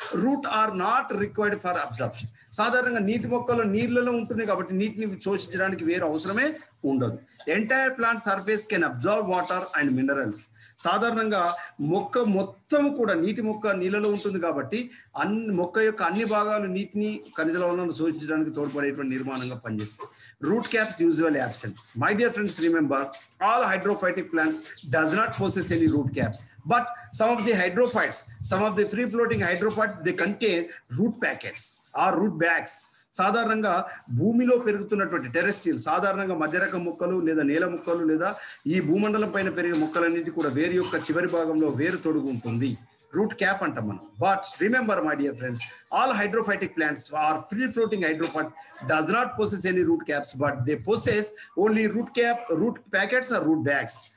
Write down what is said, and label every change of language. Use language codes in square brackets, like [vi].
[en] Root are not required for absorption. [te] సాధారణంగా నీటి మొక్కలు నీళ్ళలో ఉంటుంది కాబట్టి నీటిని శోషించడానికి వేరు అవసరమే ఉండదు. [en] Entire plant surface can absorb water and minerals. [te] సాధారణంగా మొక్క మొత్తం కూడా నీటి మొక్క నీళ్ళలో ఉంటుంది కాబట్టి మొక్క యొక్క అన్ని భాగాలు నీటిని, ఖనిజ లవణాలను శోషించడానికి తోడ్పడేటువంటి నిర్మాణంగా పనిచేస్తాయి. [en] Root caps usually absent. My dear friends, remember all hydrophytic plants does not possess any root caps, but some of the hydrophytes, some of the free floating hydrophytes, they contain root packets or root bags. [te] సాధారణంగా భూమిలో పెరుగుతున్నటువంటి terrestrial, సాధారణంగా మధ్యరకం మొక్కలు లేదా నేల మొక్కలు లేదా ఈ భూమండలం పైన పెరిగే మొక్కలన్నింటి కూడా వేరు యొక్క చివరి భాగంలో వేరు తొడుగు ఉంటుంది, రూట్ క్యాప్ అంటాం మనం. [en] But remember my dear friends, all hydrophytic plants are free floating hydrophytes does not possess any root caps, but they possess only root packets or root bags.